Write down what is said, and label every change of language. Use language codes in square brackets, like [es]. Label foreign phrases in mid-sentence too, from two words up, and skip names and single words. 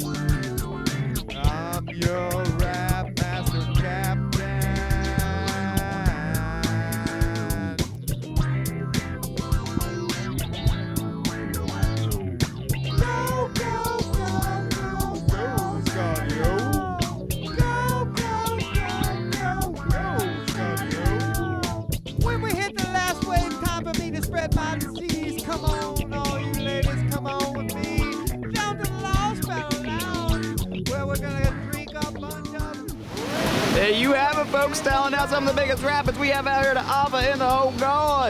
[en] I'm your rap master captain. Go, go, go, go, go, Scardio. Go, go, go, go, go, Scardio. When we hit the last wave, time for me to spread my disease. Come on, all you ladies, come on with me. Down to the Lost Barrel Lounge, where we're gonna drink a bunch of. There you have it, folks, telling out some of the biggest rapids we have out here to offer in the whole gorge.